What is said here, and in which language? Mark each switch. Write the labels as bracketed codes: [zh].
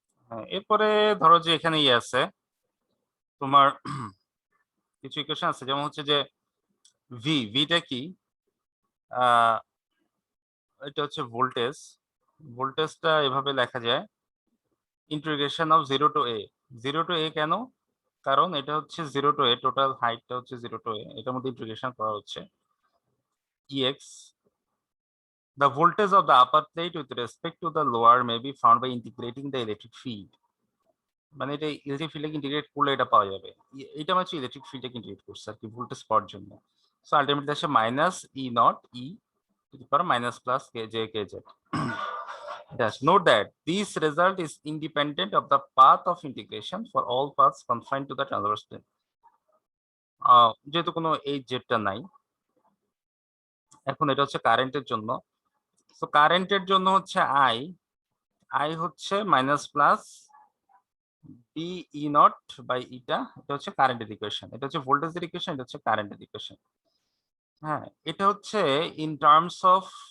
[bn] হ্যাঁ, এরপরে ধরো যে এখানে ইয়ে আছে তোমার কিছু ইকুয়েশন আছে, যেমন হচ্ছে যে ভিটা কি, এটা হচ্ছে ভোল্টেজ, ভোল্টেজটা এভাবে লেখা যায় integration of 0 two a। 0 two a কেন? কারণ এটা হচ্ছে 0 টু a, টোটাল হাইটটা হচ্ছে 0 টু a, এটার মধ্যে ইন্টিগ্রেশন করা হচ্ছে ex, [en] the voltage of the upper plate with respect to the lower may be found by integrating the electric field। [bn] মানে এটা ইলেকট্রিক ফিল্ডকে ইন্টিগ্রেট করলে এটা পাওয়া যাবে, এটা হচ্ছে ইলেকট্রিক ফিল্ডকে ইন্টিগ্রেট করছে আর কি ভোল্টেজ পাওয়ার জন্য। সো আলটিমেটলি আসে minus E not E to the power minus plus K J K Z. [en] Dash. Note that this result is independent of the path of integration for all paths confined to the transverse plane। [bn] যেহেতু কোনো এই জেডটা নাই, এখন এটা হচ্ছে কারেন্টের জন্য। তো কারেন্টের জন্য হচ্ছে আই হচ্ছে minus plus D E not by ইটা, এটা হচ্ছে কারেন্টের ইকুয়েশন, এটা হচ্ছে ভোল্টেজের ইকুয়েশন, এটা হচ্ছে কারেন্টের ইকুয়েশন। হ্যাঁ, এটা হচ্ছে ইন টার্মস অফ